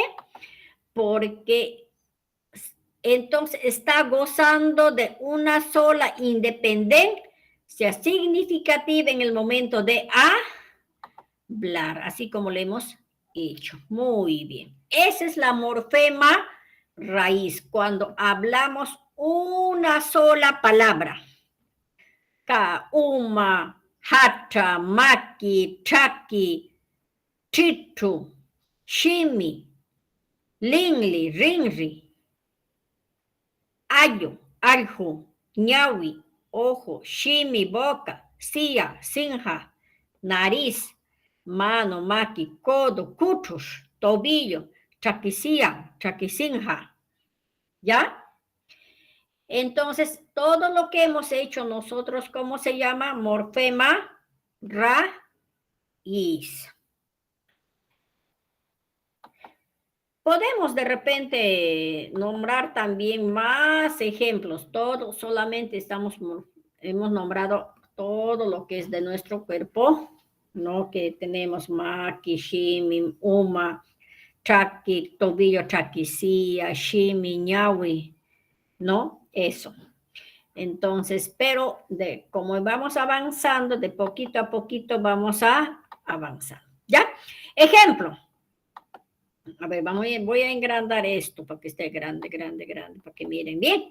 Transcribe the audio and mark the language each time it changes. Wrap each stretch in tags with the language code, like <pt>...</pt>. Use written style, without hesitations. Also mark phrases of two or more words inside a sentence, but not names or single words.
<es>Porque entonces está gozando de una sola independencia significativa en el momento de hablar, así como lo hemos hecho. Muy bien. Esa es la morfema raíz, cuando hablamos una sola palabra.</es> <qu>Ka, uma, hata, maki, chaki, chitu, shimi, lingli, ringri, ayo, aljo, ñawi, ojo, shimi, boca, sia, sinja,</qu> <es>nariz, mano,</es> <qu>maki, codo, cuchus, tobillo, chaquisía, chaquisinja.</qu> <es>¿Ya? Entonces, todo lo que hemos hecho nosotros, ¿cómo se llama? Morfema raíz. Podemos de repente nombrar también más ejemplos. Todos solamente hemos nombrado todo lo que es de nuestro cuerpo, ¿no? Que tenemos</es> <qu>maki, shimi, uma, chaki, tobillo, chaquisía, shimi, ñawi,</qu> <es>¿no? Eso. Entonces, pero como vamos avanzando, de poquito a poquito vamos a avanzar. ¿Ya? Ejemplo. A ver, voy a engrandar esto para que esté grande, para que miren bien.</es>